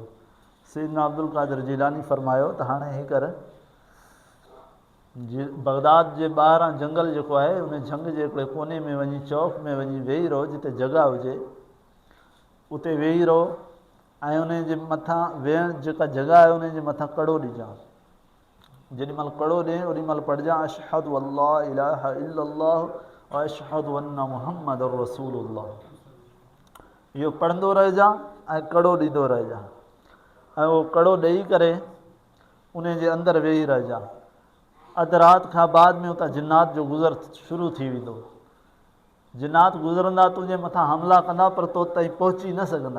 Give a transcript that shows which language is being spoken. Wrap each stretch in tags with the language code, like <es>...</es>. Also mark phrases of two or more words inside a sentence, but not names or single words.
<sd>सैयदना अब्दुल कादिर जिलानी फरमायो त हाणे हीअ कर, बगदाद जे ॿाहिरां जंगल जेको आहे उन जंग जे हिकिड़े कोने में वञी चौक में वञी वेही रहो, जिते जॻह हुजे उते वेही रहो ऐं उन जे मथां वेहण जेका जॻह आहे उन जे मथां कड़ो ॾिजांइ। जेॾीमहिल कड़ो ॾिए ओॾीमहिल पढ़जांइ</sd> <ar>أشهد أن لا إله إلا الله وأشهد أن محمد رسول الله.</ar> <sd>इहो पढ़ंदो रहिजांइ ऐं कड़ो ॾींदो रहिजांइ ऐं उहो कड़ो ॾेई करे उन जे अंदरि वेही रहिजांइ। अधु राति खां बाद में उतां जिन्नात जो गुज़र शुरू थी वेंदो। जिन्नात गुज़रंदा तुंहिंजे मथां हमला कंदा, पर तो ताईं पहुची न सघंदा।</sd>